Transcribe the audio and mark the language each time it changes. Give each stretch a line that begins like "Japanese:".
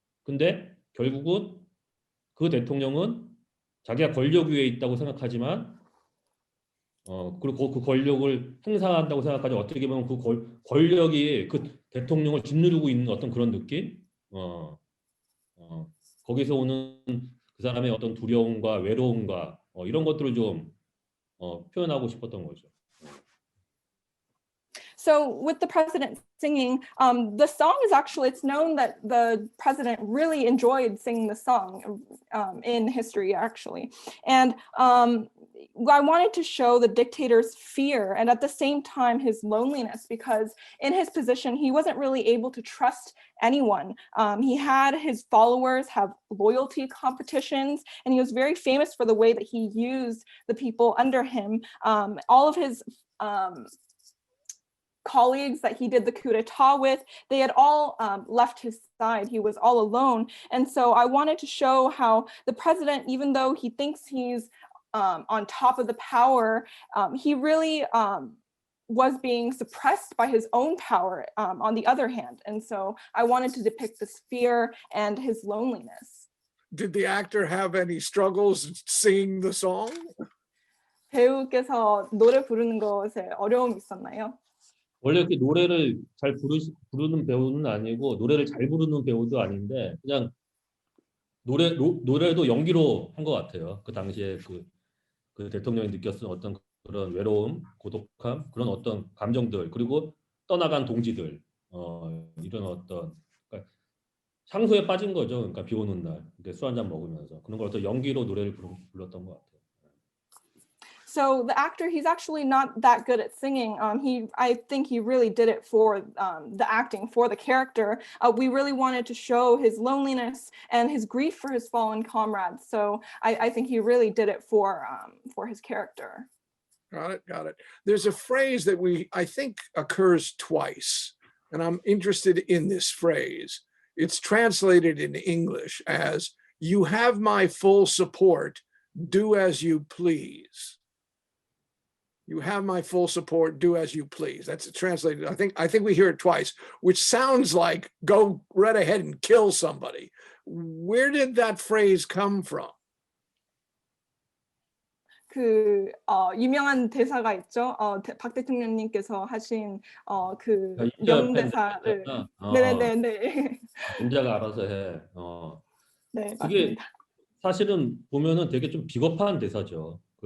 Korean: 근데 결국은 그 대통령은 자기가 권력 위에 있다고 생각하지만 그리고 그 권력을 행사한다고 생각하지 어떻게 보면 그 권력이 그 대통령을 짓누르고 있는 어떤 그런 느낌? 거기서 오는 그 사람의 어떤 두려움과 외로움과 이런 것들을 좀 표현하고 싶었던 거죠.
English: So with the president singing, the song is actually, it's known that the president really enjoyed singing the song in history, actually. And I wanted to show the dictator's fear and at the same time his loneliness, because in his position, he wasn't really able to trust anyone. He had his followers have loyalty competitions, and he was very famous for the way that he used the people under him. All of his colleagues that he did the coup d'etat with, they had all left his side. He was all alone. And so I wanted to show how the president, even though he thinks he's on top of the power, he really was being suppressed by his own power on the other hand. And so I wanted to depict this fear and his loneliness. Did the actor have any struggles singing the song? 배우께서 노래 부르는 것에 어려움이 있었나요? 원래 이렇게 노래를 잘 부르는 배우는 아니고 노래를 잘 부르는 배우도 아닌데 그냥 노래도 연기로 한 것 같아요. 그 당시에 그 대통령이 느꼈던 어떤 그런 외로움, 고독함, 그런 어떤 감정들 그리고 떠나간 동지들 이런 어떤 그러니까 향수에 빠진 거죠. 그러니까 비 오는 날 술 한잔 먹으면서 그런 걸 어떤 연기로 노래를 불렀던 것 같아요. So the actor, he's actually not that good at singing. I think he really did it for the acting, for the character. We really wanted to show his loneliness and his grief for his fallen comrades. So I think he really did it for his character. Got it. There's a phrase that I think occurs twice, and I'm interested in this phrase. It's translated in English as, "You have my full support, do as you please." You have my full support, do as you please. That's translated. I think we hear it twice, which sounds like go right ahead and kill somebody. Where did that phrase come from?
Korean: 그 유명한 대사가 있죠. 박 대통령님께서 하신 그 명대사를. 네네네. 인자가 알아서 해. 네, 그게 맞습니다. 사실은 보면은 되게 좀 비겁한 대사죠.